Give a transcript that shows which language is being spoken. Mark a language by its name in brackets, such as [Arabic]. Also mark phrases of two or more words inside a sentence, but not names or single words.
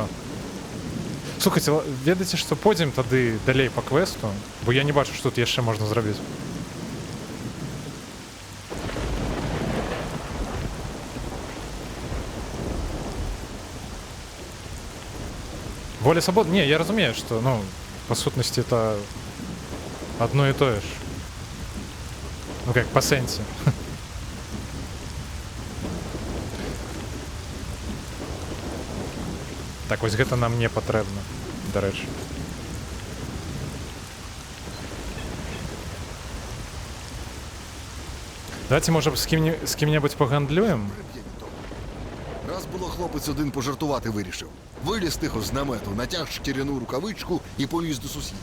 [Belarusian] Слухайце, ведаеце, што пойдзем тады далей па квесту, бо я не бачу, што тут яшчэ можна зрабіць. Воля свободы. Не, я разумею, [Russian] что, ну, по сутности это одно и то же. Ну как, [Belarusian] по сенсі. Так, ось гэта нам не патрэбна, дарэчы. [Ukrainian] Давайте, може, з ким-небудь погандлюємо? Раз було хлопець один пожартувати вирішив. Виліз тихо з намету, натяг шкіряну рукавичку і поліз до сусідів.